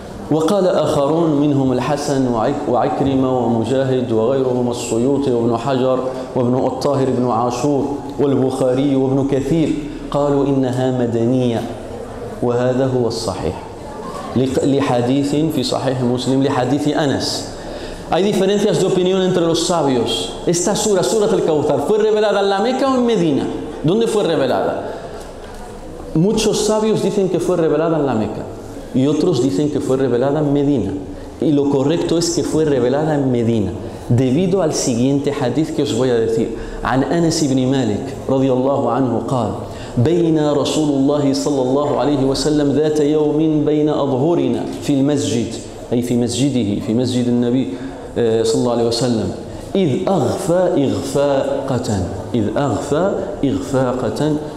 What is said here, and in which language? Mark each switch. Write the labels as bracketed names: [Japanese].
[Arabic] وقال آخرون منهم الحسن وعكرمة ومجاهد وغيرهم السيوطي وابن حجر وابن الطاهر بن عاشور والبخاري وابن كثير قالوا إنها مدنية. وهذا هو الصحيح لحديث في صحيح مسلم لحديث أنس. [Spanish] Hay diferencias de opinión entre los sabios. Esta sura del Kawthar, ¿fue revelada en la Meca o en Medina? ¿Dónde fue revelada? Muchos sabios dicen que fue revelada en la Meca y otros dicen que fue revelada en Medina. Y lo correcto es que fue revelada en Medina, debido al siguiente hadith que os voy a decir. [Arabic] عن أنس بن مالك رضي الله عنه قال: بين رسول الله صلى الله عليه وسلم ذات يوم بين أظهرنا في المسجد، أي في مسجده، في مسجد النبي صلى الله عليه وسلم، إذ أغفى إغفاقة